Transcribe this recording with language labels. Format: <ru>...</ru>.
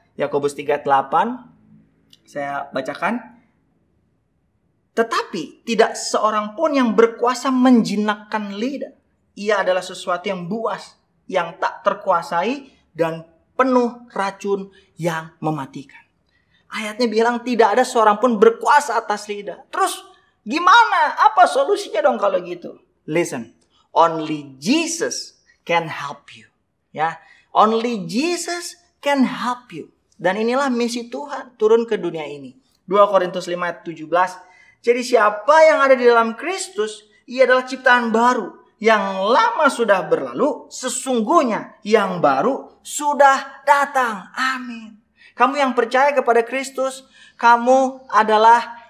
<id>Yakobus 3:8 saya bacakan. Tetapi tidak seorang pun yang berkuasa menjinakkan lidah. Ia adalah sesuatu yang buas, yang tak terkuasai dan penuh racun yang mematikan. Ayatnya bilang tidak ada seorang pun berkuasa atas lidah. Terus gimana? Apa solusinya dong kalau gitu?</id> <en>Listen, only Jesus can help you. Ya, only Jesus can help you.</en> <id>Dan inilah misi Tuhan turun ke dunia ini. 2 Korintus 5 ayat 17. Jadi siapa yang ada di dalam Kristus, ia adalah ciptaan baru. Yang lama sudah berlalu, sesungguhnya yang baru sudah datang. Amin. Kamu yang percaya kepada Kristus, kamu adalah</id>